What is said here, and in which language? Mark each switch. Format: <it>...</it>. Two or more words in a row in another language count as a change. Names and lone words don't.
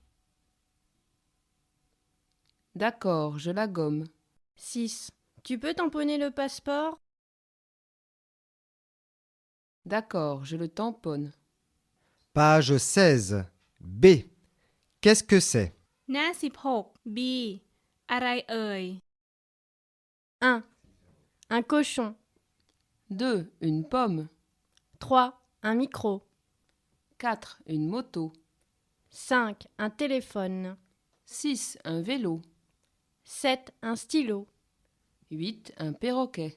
<fr>D'accord, je la gomme. 6. Tu peux tamponner le passeport? D'accord, je le tamponne. Page 16. B. Qu'est-ce que c'est?</fr> <th>หน้า 16 B อะไรเอ่ย</th> <fr>1. Un cochon. 2. Une pomme. 3. Un micro. 4. Une moto. 5. Un téléphone. 6. Un vélo. 7. Un stylo. 8. Un perroquet.</fr>